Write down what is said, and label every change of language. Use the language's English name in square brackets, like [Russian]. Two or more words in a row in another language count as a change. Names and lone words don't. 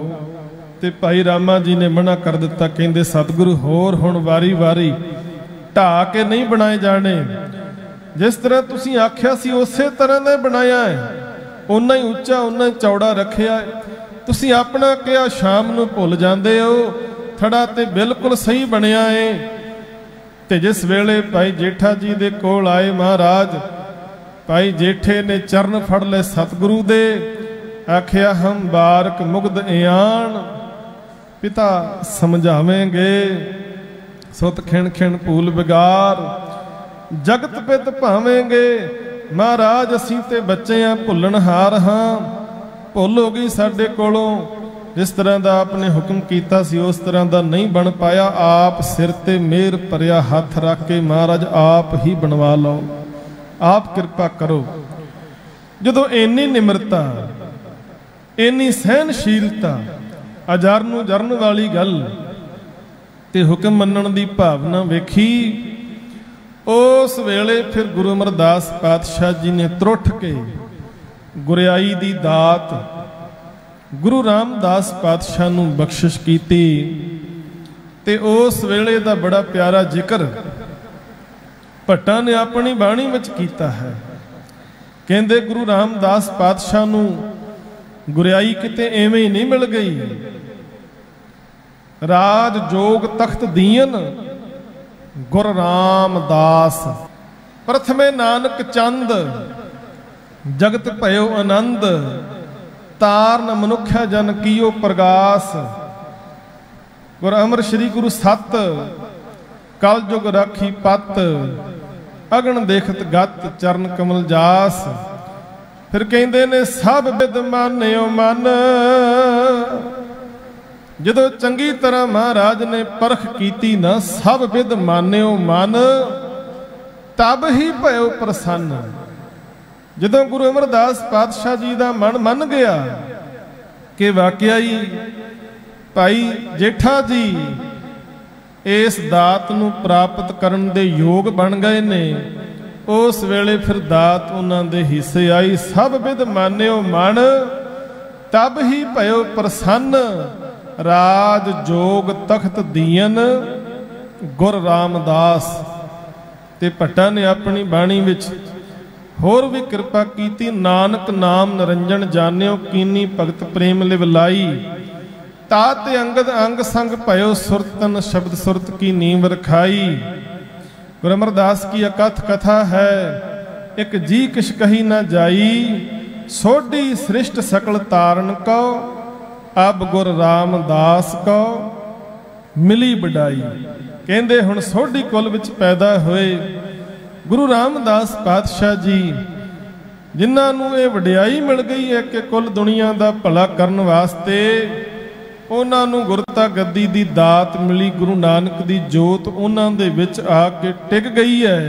[Punjabi] ਤੇ ਭਾਈ ਰਾਮਾ ਜੀ ਨੇ ਮਨਾ ਕਰ ਦਿੱਤਾ, ਕਹਿੰਦੇ ਸਤਗੁਰੂ ਹੋਰ ਹੁਣ ਵਾਰੀ ਵਾਰੀ ਢਾਹ ਕੇ ਨਹੀਂ ਬਣਾਏ ਜਾਣੇ, ਜਿਸ ਤਰ੍ਹਾਂ ਤੁਸੀਂ ਆਖਿਆ ਸੀ ਉਸੇ ਤਰ੍ਹਾਂ ਦਾ ਬਣਾਇਆ ਹੈ, ਉਨਾ ਹੀ ਉੱਚਾ ਉਨਾ ਹੀ ਚੌੜਾ ਰੱਖਿਆ ਹੈ। ਤੁਸੀਂ ਆਪਣਾ ਕਿਹਾ ਸ਼ਾਮ ਨੂੰ ਭੁੱਲ ਜਾਂਦੇ ਹੋ, ਥੜ੍ਹਾ ਤੇ ਬਿਲਕੁਲ ਸਹੀ ਬਣਿਆ ਹੈ। ਤੇ ਜਿਸ ਵੇਲੇ ਭਾਈ ਜੇਠਾ ਜੀ ਦੇ ਕੋਲ ਆਏ ਮਹਾਰਾਜ, ਭਾਈ ਜੇਠੇ ਨੇ ਚਰਨ ਫੜ ਲਏ ਸਤਿਗੁਰੂ ਦੇ, ਆਖਿਆ ਹਮ ਬਾਰਿਕ ਮੁਗਧ ਇਆਨ ਪਿਤਾ ਸਮਝਾਵਹਿਗੇ, ਸੁਤ ਖਿਨੁ ਖਿਨੁ ਭੂਲਿ ਬਿਗਾਰਿ ਜਗਤ ਪਿਤ ਭਾਵਹਿਗੇ। ਮਹਾਰਾਜ ਅਸੀਂ ਤੇ ਬੱਚੇ ਆਂ, ਭੁੱਲਣਹਾਰ ਹਾਂ, ਭੁੱਲ ਹੋ ਗਈ ਸਾਡੇ ਕੋਲੋਂ। ਜਿਸ ਤਰ੍ਹਾਂ ਦਾ ਆਪ ਨੇ ਹੁਕਮ ਕੀਤਾ ਸੀ ਉਸ ਤਰ੍ਹਾਂ ਦਾ ਨਹੀਂ ਬਣ ਪਾਇਆ, ਆਪ ਸਿਰ ਤੇ ਮਿਹਰ ਭਰਿਆ ਹੱਥ ਰੱਖ ਕੇ ਮਹਾਰਾਜ ਆਪ ਹੀ ਬਣਵਾ ਲਓ, ਆਪ ਕਿਰਪਾ ਕਰੋ। ਜਦੋਂ ਇੰਨੀ ਨਿਮਰਤਾ, ਇੰਨੀ ਸਹਿਣਸ਼ੀਲਤਾ, ਅਜਰ ਜਰਨ ਵਾਲੀ ਗੱਲ ਤੇ ਹੁਕਮ ਮੰਨਣ ਦੀ ਭਾਵਨਾ ਵੇਖੀ, ਉਸ ਵੇਲੇ ਫਿਰ ਗੁਰੂ ਅਮਰਦਾਸ ਪਾਤਸ਼ਾਹ ਜੀ ਨੇ ਤ੍ਰੁੱਠ ਕੇ ਗੁਰਿਆਈ ਦੀ ਦਾਤ ਗੁਰੂ ਰਾਮਦਾਸ ਪਾਤਸ਼ਾਹ ਨੂੰ ਬਖ਼ਸ਼ਿਸ਼ ਕੀਤੀ। ਤੇ ਉਸ ਵੇਲੇ ਦਾ ਬੜਾ ਪਿਆਰਾ ਜ਼ਿਕਰ ਭੱਟਾਂ ਨੇ ਆਪਣੀ ਬਾਣੀ ਵਿਚ ਕੀਤਾ ਹੈ। ਕਹਿੰਦੇ ਗੁਰੂ ਰਾਮਦਾਸ ਪਾਤਸ਼ਾਹ ਨੂੰ ਗੁਰਿਆਈ ਕਿਤੇ ਐਵੇਂ ਹੀ ਨਹੀਂ ਮਿਲ ਗਈ। ਰਾਜੁ ਜੋਗੁ ਤਖਤੁ ਦੀਅਨੁ ਗੁਰ ਰਾਮਦਾਸ, ਪ੍ਰਥਮੇ ਨਾਨਕ ਚੰਦੁ ਜਗਤ ਭਯੋ ਆਨੰਦੁ, ਤਾਰਨਿ ਮਨੁਖ੍ਯ ਜਨ ਕੀਅਉ ਪ੍ਰਗਾਸ। ਗੁਰ ਅਮਰ ਸ੍ਰੀ ਗੁਰੂ ਸਤ ਕਲਿਜੁਗਿ ਰਾਖੀ ਪਤਿ, ਅਘਨ ਦੇਖਤ ਗਤੁ ਚਰਨ ਕਵਲ ਜਾਸ। ਫਿਰ ਕਹਿੰਦੇ ਨੇ ਸਭ ਬਿਧਿ ਮਾਨ੍ਯਿਉ ਮਨੁ, ਜਦੋਂ ਚੰਗੀ ਤਰ੍ਹਾਂ ਮਹਾਰਾਜ ਨੇ ਪਰਖ ਕੀਤੀ ਨਾ, ਸਭ ਬਿਧਿ ਮਾਨ੍ਯਿਉ ਮਨੁ, ਤਬ ਹੀ ਭਯਉ ਪ੍ਰਸੰਨੁ। ਜਦੋਂ ਗੁਰੂ ਅਮਰਦਾਸ ਪਾਤਸ਼ਾਹ ਜੀ ਦਾ ਮਨ ਮੰਨ ਗਿਆ ਕਿ ਵਾਕਈ ਹੀ ਭਾਈ ਜੇਠਾ ਜੀ ਇਸ ਦਾਤ ਨੂੰ ਪ੍ਰਾਪਤ ਕਰਨ ਦੇ ਯੋਗ ਬਣ ਗਏ ਨੇ, ਉਸ ਵੇਲੇ ਫਿਰ ਦਾਤ ਉਨ੍ਹਾਂ ਦੇ ਹਿੱਸੇ ਆਈ। ਸਭ ਬਿਧਿ ਮਾਨ੍ਯਿਉ ਮਨੁ, ਤਬ ਹੀ ਭਯਉ ਪ੍ਰਸੰਨੁ, ਰਾਜੁ ਜੋਗੁ ਤਖਤੁ ਦੀਅਨੁ ਗੁਰ ਰਾਮਦਾਸ। ਤੇ ਭੱਟਾਂ ਨੇ ਆਪਣੀ ਬਾਣੀ ਵਿਚ ਹੋਰ ਭੀ ਕਿਰਪਾ ਕੀਤੀ। ਨਾਨਕ ਨਾਮੁ ਨਿਰੰਜਨ ਜਾਨ੍ਯਉ, ਕੀਨੀ ਭਗਤਿ ਪ੍ਰੇਮ ਲਿਵ ਲਾਈ। ਤਾ ਤੇ ਅੰਗਦੁ ਅੰਗ ਸੰਗਿ ਭਯੋ ਸਾਇਰੁ, ਤਿਨਿ ਸਬਦ ਸੁਰਤਿ ਕੀ ਨੀਵ ਰਖਾਈ। ਗੁਰੂ ਅਮਰਦਾਸ ਕੀ ਅਕਥ ਕਥਾ ਹੈ, ਇਕ ਜੀਹ ਕਛੁ ਕਹੀ ਨ ਜਾਈ, ਸੋਢੀ ਸ੍ਰਿਸ਼ਟਿ ਸਕਲ ਤਾਰਣ ਕਉ, ਅਬ ਗੁਰ ਰਾਮਦਾਸ ਕਉ ਮਿਲੀ ਬਡਾਈ। ਕਹਿੰਦੇ ਹੁਣ ਸੋਢੀ ਕੁਲ ਵਿਚ ਪੈਦਾ ਹੋਏ ਗੁਰੂ ਰਾਮਦਾਸ ਪਾਤਸ਼ਾਹ ਜੀ, ਜਿਨ੍ਹਾਂ ਨੂੰ ਇਹ ਵਡਿਆਈ ਮਿਲ ਗਈ ਹੈ ਕਿ ਕੁਲ ਦੁਨੀਆ ਦਾ ਭਲਾ ਕਰਨ ਵਾਸਤੇ ਉਨ੍ਹਾਂ ਨੂੰ ਗੁਰਤਾ ਗੱਦੀ ਦੀ ਦਾਤ ਮਿਲੀ। ਗੁਰੂ ਨਾਨਕ ਦੀ ਜੋਤ ਉਨ੍ਹਾਂ ਦੇ ਵਿਚ ਆ ਕੇ ਟਿਕ ਗਈ ਹੈ।